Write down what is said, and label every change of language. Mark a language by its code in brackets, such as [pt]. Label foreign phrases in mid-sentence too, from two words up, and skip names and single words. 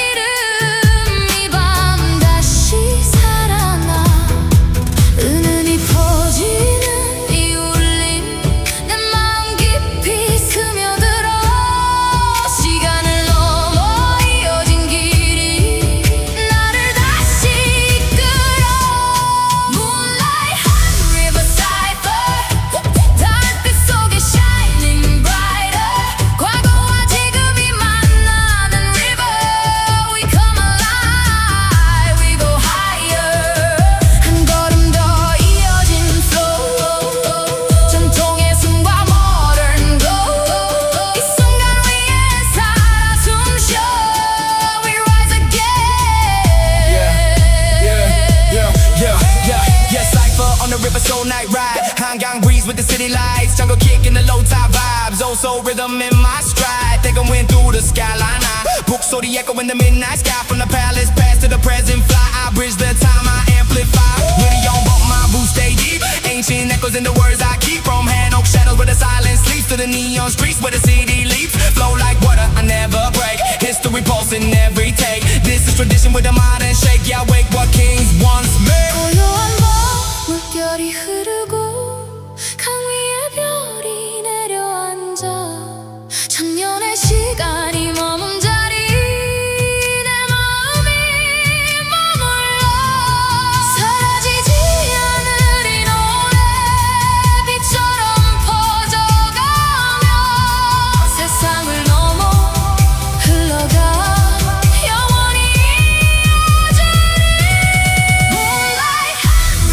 [ko] 이름 이 밤 다시 살아나 은은히 퍼지는 이 울림 내 마음 깊이 스며들어 시간을 넘어 이어진 길이 나를 다시 이끌어 [en] Moonlight hot river [ko] cipher 달빛 속에 [en] shining brighter [ko] 과거와 지금이 만나는 [en] river We come alive we go higher [ko] 한 걸음 더 이어진 flow 전통의 숨과 [en] modern glow [ko] 이 순간 위에 살아 숨쉬어 [en] We rise Yeah, cypher on the river, soul night ride. Hangang breeze with the city lights. Jungle kick in the low tide vibes. Also rhythm in my stride. They gon' win through the skyline. 목소리 echo in the midnight sky. From the palace past to the present fly. I bridge the time, I amplify. Really on but my roots stay deep. Ancient echoes in the words I keep. From Hanok shadows where the silence sleeps. To the neon streets where the city leaps. Flow like water, I never break. History pulsing every take. This is tradition with a modern shake. Yeah, wake what kings once made. [ko] 고요한 밤 물결이 흐르고 강 위에 별이 내려앉아 천년의 시간이 머문 자리 내 마음이 머물러 사라지지 않을 이 노래 빛처럼 퍼져가며 세상을 넘어 흘러가 영원히 이어지리 Moonlight